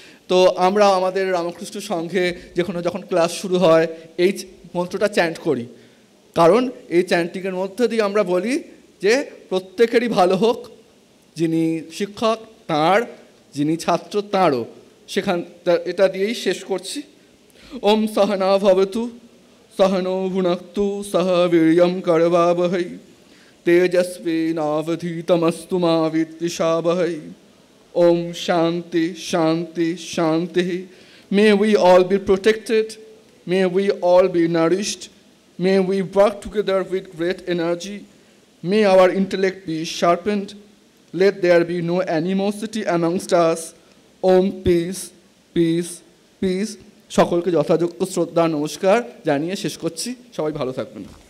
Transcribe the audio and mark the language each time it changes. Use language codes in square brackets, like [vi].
[bn] তো আমরা আমাদের রামকৃষ্ণ সংঘে যখন ক্লাস শুরু হয় এই মন্ত্রটা চ্যান্ট করি, কারণ এই চ্যান্টিংয়ের মধ্যে দিয়ে আমরা বলি যে প্রত্যেকেরই ভালো হোক, যিনি শিক্ষক তাঁর, যিনি ছাত্র তাঁরও। এটা দিয়েই শেষ করছি। [sa] ওম সহনা ভবতু सहनो भुनक्तु सह वीर्यं करवावहै तेजस्विनावधीतमस्तु मा विद्विषावहै। Om Shanti Shanti Shanti. [en] May we all be protected, may we all be nourished, may we work together with great energy, may our intellect be sharpened, let there be no animosity amongst us. Om peace, peace, peace. [bn] সকলকে যথাযোগ্য শ্রদ্ধা নমস্কার জানিয়ে শেষ করছি। সবাই ভালো থাকবেন।